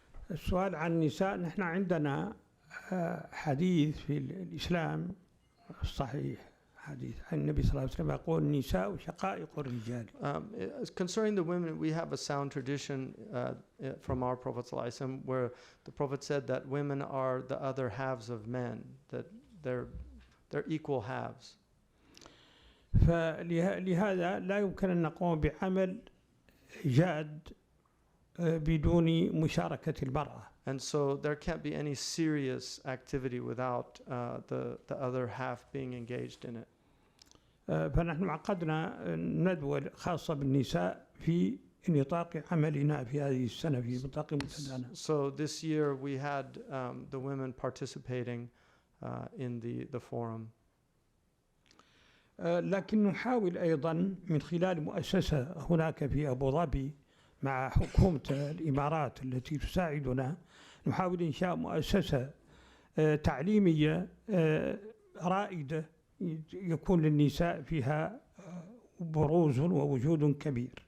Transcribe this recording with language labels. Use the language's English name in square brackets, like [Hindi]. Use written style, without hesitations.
[Arabic] السؤال عن النساء، نحن عندنا حديث في الإسلام الصحيح، حديث عن النبي صلى الله عليه وسلم يقول النساء شقائق الرجال. [English] Concerning the women, we have a sound tradition from our Prophet ﷺ where the Prophet said that women are the other halves of men, that they're equal halves. [Arabic] فلهذا لا يمكن أن نقوم بعمل جاد بدون مشاركة المرأة. [English] And so there can't be any serious activity without the other half being engaged in it. [Arabic] فنحن عقدنا ندوة خاصة بالنساء في نطاق عملنا في هذه السنة في نطاق منتدانا. [English] So this year we had the women participating in the forum. [Arabic] لكن نحاول أيضا من خلال مؤسسة هناك في أبو ظبي مع حكومة الإمارات التي تساعدنا، نحاول إنشاء مؤسسة تعليمية رائدة يكون للنساء فيها بروز ووجود كبير.